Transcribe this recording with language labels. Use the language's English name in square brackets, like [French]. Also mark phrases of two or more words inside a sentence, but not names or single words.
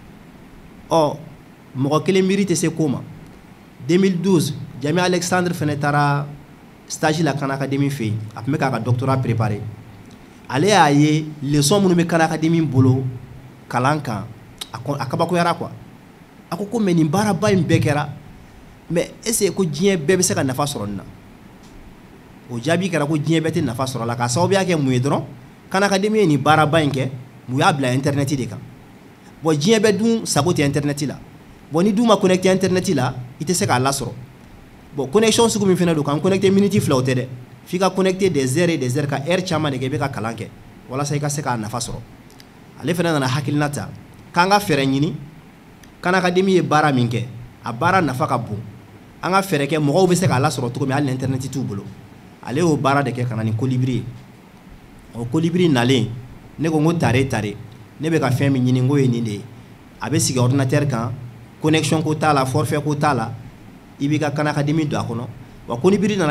[Bambara] mɔgɔ kelen miiri tɛ se ko ma 2012 Jami Alexandre fɛnɛ taara stage la Khan Academy fɛ yen a tun bɛ k'a ka [French] doctorat préparer [Bambara] ale y'a ye leçon minnu bɛ Khan Academy bolo kalan kan a kabakoyara quoi a ko mais nin baaraba in bɛɛ kɛra [French] mais est-ce que [Bambara] ko diɲɛ bɛɛ bɛ se ka nafa sɔrɔ nin na o jaabi kɛra ko diɲɛ bɛɛ tɛ nafa sɔrɔ a la k'a sababuya kɛ mun ye dɔrɔn Khan Academy ye nin baaraba in kɛ mun y'a bila internet de kan bon diɲɛ bɛɛ dun sago tɛ internet la bon ni dun ma connecter internet la i tɛ se k'a lasɔrɔ bon connexion sugu min fɛnɛ don kan connecter minute fila o tɛ dɛ f'i ka connecter [French] des heures et des heures [Bambara] ka heure caman de kɛ i bɛ ka kalan kɛ walasa i ka se k'a nafa sɔrɔ ale fɛnɛ nana hakilina ta k'an ka fɛɛrɛ ɲini Khan Academy ye baara min kɛ a baara nafa ka bon an ka fɛɛrɛ kɛ mɔgɔw bɛ se k'a lasɔrɔ cogo min hali ni internet t'u bolo ale y'o baara de kɛ ka na ni colibri ye o colibri nalen ne ko n ko tare ne bɛ ka fɛn min ɲini n ko ye nin de ye a bɛ sigi ordinateur kan connexion ko t'a la forfait ko t'a la i b'i ka Khan Academy don a kɔnɔ wa colibri nana